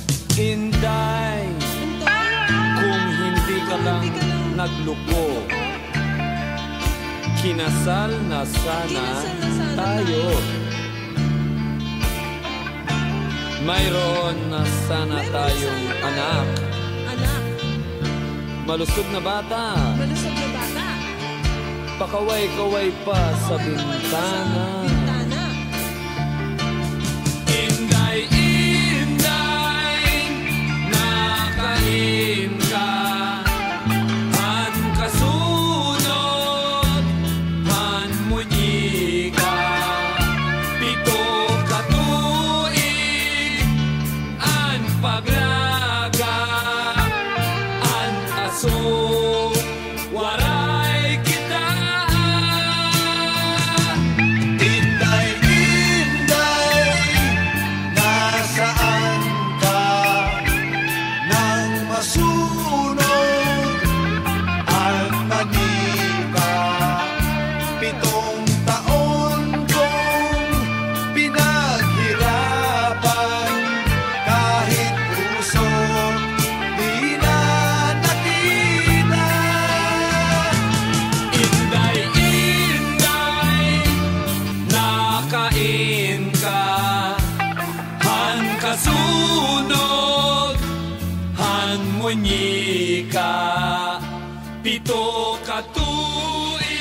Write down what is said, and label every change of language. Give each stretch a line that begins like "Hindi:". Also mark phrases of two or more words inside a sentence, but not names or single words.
Filipino: Inday, kung hindi ka lang nagluko, kinasal na sana tayo. Mayroon na sana tayong anak. Malusog na bata. Pakaway-kaway pa sa bintana.
Waray: Inday, Inday, nakain ka. Han kasunod, han munyi ka. Pito katuig, an paglaga, an aso, waray kita. Inday, Inday,
Filipino: nasaan ka? Nang masunog ang manika, 7 taon kong pinaghirapan, kahit puso di na nakita.
Waray: Inday, Inday, nakain ka. Han kasunod, han munyi ka. Pito katuig,